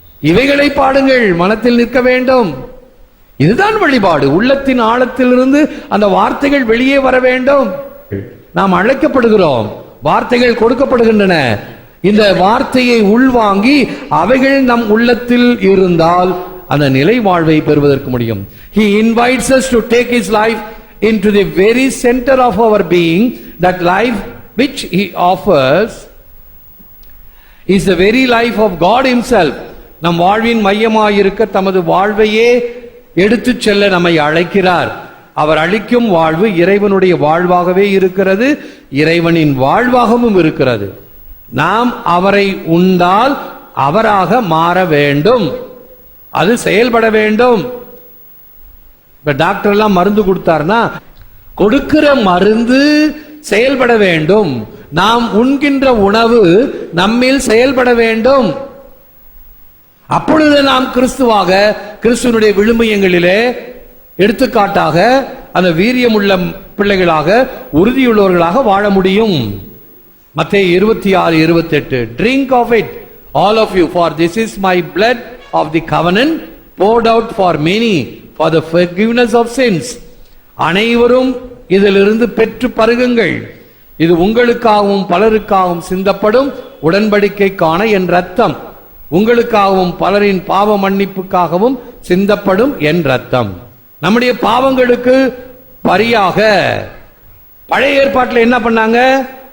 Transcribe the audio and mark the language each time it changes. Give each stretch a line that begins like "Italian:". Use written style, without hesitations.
Tamil: இவைகளை பாடுங்கள், மனத்தில் நிற்க வேண்டும். இதுதான் வழிபாடு. உள்ளத்தின் ஆழத்திலிருந்து அந்த வார்த்தைகள் வெளியே வர வேண்டும். நாம் அழைக்கப்படுகிறோம், வார்த்தைகள் கொடுக்கப்படுகின்றன. இந்த வார்த்தையை உள்வாங்கி அவைகள் நம் உள்ளத்தில் இருந்தால் அந்த நிலை வாழ்வை பெறுவதற்கு முடியும்.
English: He invites us to take his life into the very center of our being. That life which he offers is the very life of God himself.
Tamil: நம் வாழ்வின் மையமாயிருக்க தமது வாழ்வையே எடுத்து செல்ல நம்மை அழைக்கிறார். அவர் அளிக்கும் வாழ்வு இறைவனுடைய வாழ்வாகவே இருக்கிறது, இறைவனின் வாழ்வாகவும் இருக்கிறது. நாம் அவரை உண்டால் அவராக மாற வேண்டும், அது செயல்பட வேண்டும். இப்ப டாக்டர் எல்லாம் மருந்து கொடுத்தாருன்னா கொடுக்கிற மருந்து செயல்பட வேண்டும். நாம் உண்கின்ற உணவு நம்மில் செயல்பட வேண்டும். அப்பொழுது நாம் கிறிஸ்துவாக, கிறிஸ்துவனுடைய விழுமியங்களிலே எடுத்துக்காட்டாக அந்த வீரியமுள்ள பிள்ளைகளாக, உறுதியுள்ளவர்களாக வாழ முடியும்.
English: மத்தேயு 26:28 Drink of it all of you, for this is my blood of the covenant poured out for many for the forgiveness of sins.
Tamil: அனைவரும் இதிலிருந்து பெற்று பருகுங்கள், இது உங்களுக்காகவும் பலருக்காகவும் சிந்தப்படும் உடன்படிக்கைக்கான என் ரத்தம், உங்களுக்காகவும் பலரின் பாவ மன்னிப்புக்காகவும் சிந்தப்படும் என் ரத்தம். நம்முடைய பாவங்களுக்கு பரியாக பழைய ஏற்பாட்டில் என்ன பண்ணாங்க?